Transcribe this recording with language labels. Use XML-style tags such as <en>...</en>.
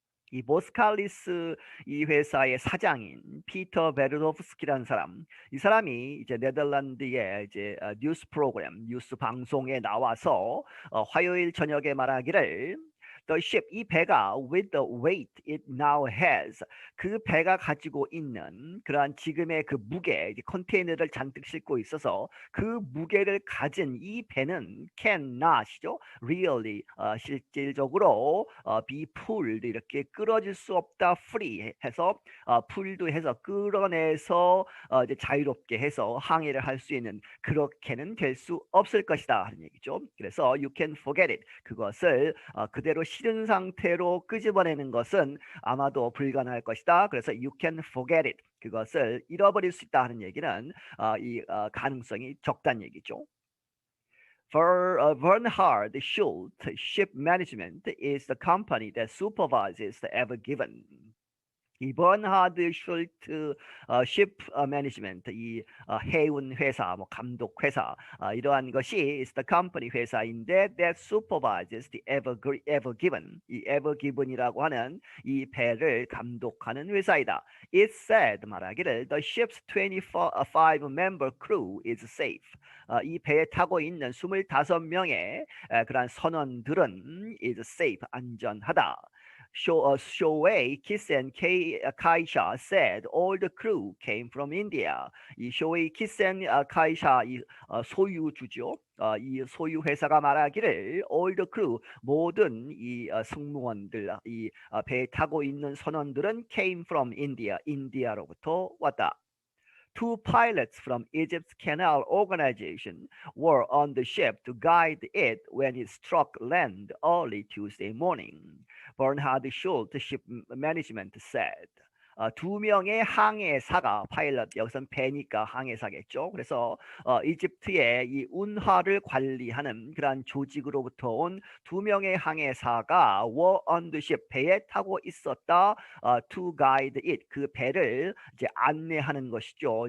<ko>이 보스칼리스 이 회사의 사장인 피터 베르도프스키라는 사람, 이 사람이 이제 네덜란드의 이제 뉴스 프로그램, 뉴스 방송에 나와서 화요일 저녁에 말하기를</ko> <en>The ship,</en> <ko>이 배가</ko> <en>with the weight it now has,</en> <ko>그 배가 가지고 있는 그러한 지금의 그 무게, 컨테이너를 잔뜩 싣고 있어서 그 무게를 가진 이 배는 cannot이죠. really, 실질적으로</ko> <en>be pulled,</en> <ko>이렇게 끌어질 수 없다. free 해서 pulled 해서 끌어내서 이제 자유롭게 해서 항해를 할 수 있는, 그렇게는 될 수 없을 것이다 하는 얘기죠. 그래서</ko> <en>you can forget it,</en> <ko>그것을 그대로 실은 상태로 끄집어내는 것은 아마도 불가능할 것이다. 그래서</ko> <en>you can forget it,</en> <ko>그것을 잃어버릴 수 있다 하는 얘기는 이 가능성이 적다는 얘기죠.</ko> <en>Bernhard Schultz Ship Management is the company that supervises the Ever Given.</en> <ko>이 버나드 슐트 ship management, 이 해운 회사, 뭐 감독 회사, 이러한 것이</ko> <en>is the company</en> <ko>회사인데</ko> <en>that supervises the Ever Given,</en> <ko>이 Ever Given이라고 하는 이 배를 감독하는 회사이다.</ko> <en>It said,</en> <ko>말하기를</ko> <en>the ship's 25-member crew is safe.</en> <ko>이 배에 타고 있는 25명의 그러한 선원들은</ko> <en>is safe,</en> <ko>안전하다.</ko> <en>Suez Kaisha said all the crew came from India.</en> <ko>이 Suez Kaisha, 이 소유주죠. 이 소유 회사가 말하기를</ko> <en>all the crew,</en> <ko>모든 이 승무원들, 이 배에 타고 있는 선원들은</ko> <en>came from India,</en> <ko>인디아로부터 왔다.</ko> <en>Two pilots from Egypt's Canal organization were on the ship to guide it when it struck land early Tuesday morning. Bernhard Schultz Ship Management said.</en> <ko>두 명의 항해사가, 파일럿, 여기선 배니까 항해사겠죠. 그래서 이집트의 이 운하를 관리하는 그러한 조직으로부터 온 두 명의 항해사가</ko> <en>were on the ship,</en> <ko>배에 타고 있었다.</ko> <en>To guide it,</en> <ko>그 배를 이제 안내하는 것이죠.</ko>